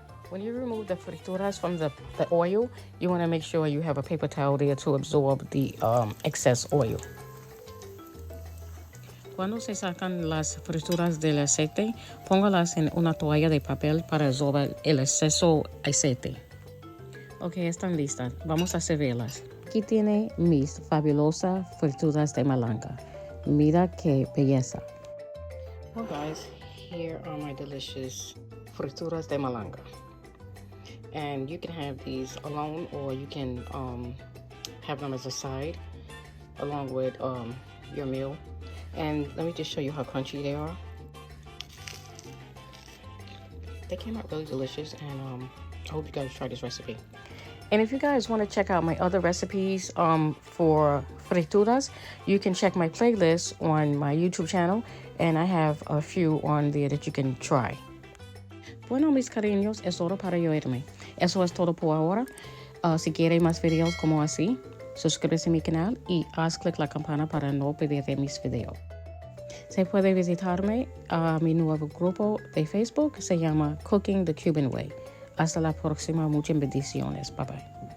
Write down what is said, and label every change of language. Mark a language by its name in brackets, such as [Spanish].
[English] When you remove the frituras from the oil, you want to make sure you have a paper towel there to absorb the excess oil. [Spanish] Cuando se sacan las frituras del aceite, póngalas en una toalla de papel para absorber el exceso aceite. Ok, están listas. Vamos a servirlas. Aquí tiene mis fabulosas frituras de malanga. Mira qué belleza. [English] Well, guys, here are my delicious frituras de malanga. And you can have these alone, or you can have them as a side along with your meal. And let me just show you how crunchy they are. They came out really delicious, and I hope you guys try this recipe. And if you guys want to check out my other recipes for frituras, you can check my playlist on my YouTube channel, and I have a few on there that you can try. [Spanish] Bueno, mis cariños, es hora para yo irme. Eso es todo por ahora. Si quieres más videos como así, suscríbete a mi canal y haz clic la campana para no perderte mis videos. Se puede visitarme a mi nuevo grupo de Facebook, se llama Cooking the Cuban Way. Hasta la próxima, muchas bendiciones. Bye bye.